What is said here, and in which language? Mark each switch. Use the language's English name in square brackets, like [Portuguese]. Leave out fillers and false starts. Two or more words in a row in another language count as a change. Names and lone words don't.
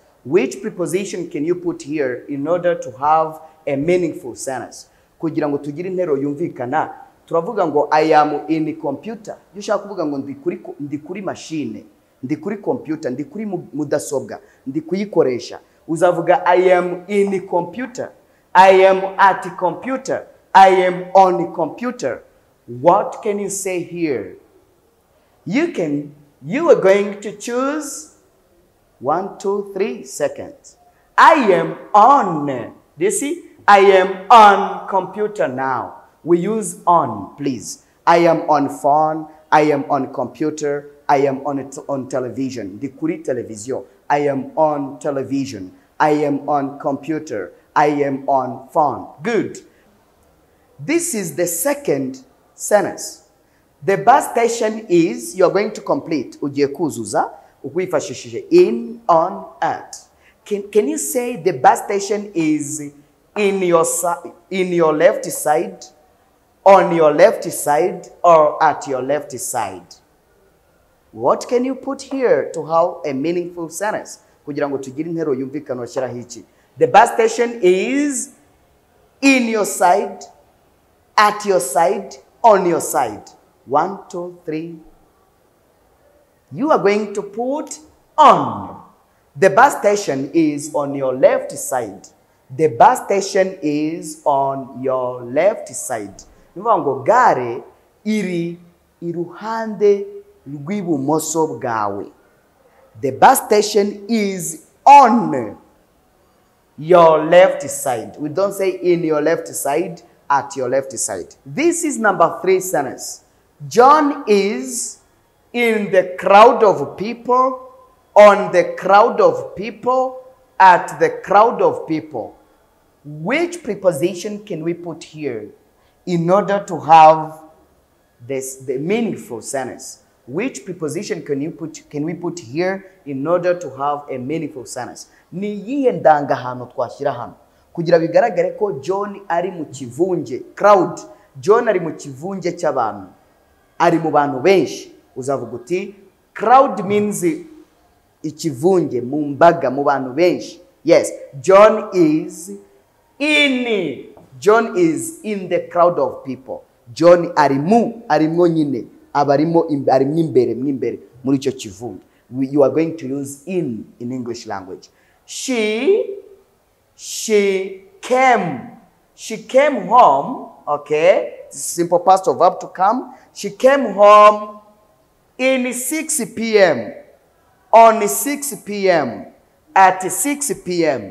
[English] Which preposition can you put here in order to have a meaningful sentence? [Kinyarwanda] Kugira ngo tugire intero yumvikana, turavuga ngo [English] I am in the computer. [Kinyarwanda] Iyo ushaka kuvuga ngo ndi kuri machine, ndi kuri computer, ndi kuri mudasobwa, ndi kuyikoresha. [English] Uzavuga I am in the computer. I am at the computer. I am on the computer. What can you say here? You are going to choose 1, 2, 3 seconds. I am on. Do you see? I am on computer now. We use on, please. I am on phone. I am on computer. I am on television. [Kinyarwanda] Di kuri [English] television. I am on television. I am on computer. I am on phone. Good. This is the second sentence. The bus station is, you are going to complete. [Kinyarwanda] Ugiye kuzuza, ukwifashishije [English] in, on, at. Can you say the bus station is in your left side, on your left side, or at your left side? What can you put here to have a meaningful sentence? [Kinyarwanda] Kugira ngo tugire intero yumvikana washyira hiki. [English] The bus station is in your side, at your side, on your side. 1, 2, 3. You are going to put on. The bus station is on your left side. The bus station is on your left side. [Kinyarwanda] Nivango gare iri iruhande rw'ibumoso bwawe. [English] The bus station is on your left side. We don't say in your left side, at your left side. This is number 3 sentence. John is in the crowd of people, on the crowd of people, at the crowd of people. Which preposition can we put here in order to have the meaningful sentence? Which preposition can we put here in order to have a meaningful sentence? [Kinyarwanda] Ni yihe ndangahantu twashyira hano kugira bigaragare ko John ari mu kivunge, crowd. John ari mu kivunge cy'abantu, ari mu bantu benshi. Uzavuga uti [English] crowd means [Kinyarwanda] ikivunge, mu mbaga, mu bantu benshi. [English] Yes, John is in the crowd of people. [Kinyarwanda] John arimo nyine, abarimo imbere muri icyo kivunge. [English] You are going to use in English language. She came home, okay? Simple past verb to come. She came home in 6 p.m. On 6 p.m. At 6 p.m.